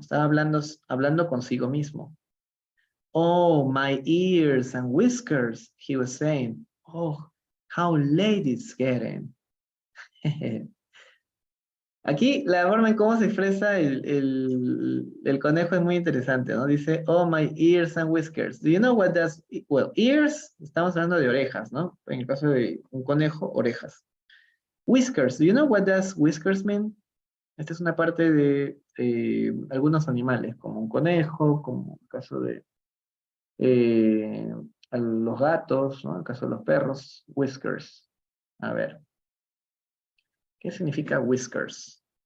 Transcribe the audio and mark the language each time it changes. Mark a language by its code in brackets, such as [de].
[es] Estaba hablando consigo mismo. [en] Oh, my ears and whiskers, he was saying. Oh, how late it's getting. [es] Aquí la forma en cómo se expresa el conejo es muy interesante, ¿no? [en] Dice, oh, my ears and whiskers. Do you know what that's, well, ears, [es] estamos hablando de orejas, [en] ¿no? [es] En el caso de un conejo, orejas. [en] Whiskers, do you know what does whiskers mean? [es] Esta es una parte de algunos animales, como un conejo, como en el caso de a los gatos, ¿no? En el caso de los perros, whiskers. A ver. ¿Qué significa whiskers?